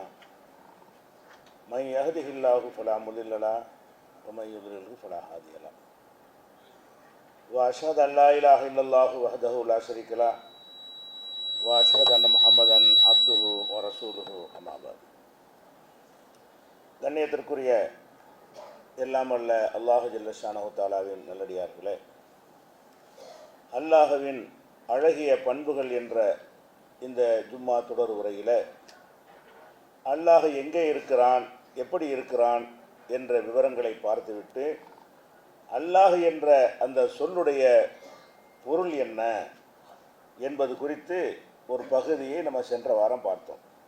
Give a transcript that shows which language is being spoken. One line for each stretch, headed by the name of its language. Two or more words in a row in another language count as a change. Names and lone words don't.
Arabic: من يهده الله فلا مضل له ومن يضلله فلا هادي له. وأشهد أن لا إله إلا الله وحده لا شريك له وأشهد أن محمدا عبده ورسوله أما بعد.
Tamil: கண்ணியத்திற்குரிய எல்லாம் வல்ல அல்லாஹ்
Arabic: جل شأنه تعالى
Tamil: நல்லடியார்களே, அல்லாஹ்வின் அழகிய பண்புகள் என்ற இந்த ஜும்மா தொடர் உரையில் அல்லாஹ் எங்கே இருக்கிறான், எப்படி இருக்கிறான் என்ற விவரங்களை பார்த்துவிட்டு அல்லாஹ் என்ற அந்த சொல்லுடைய பொருள் என்ன என்பது குறித்து ஒரு பகுதியை நம்ம சென்ற வாரம் பார்த்தோம்.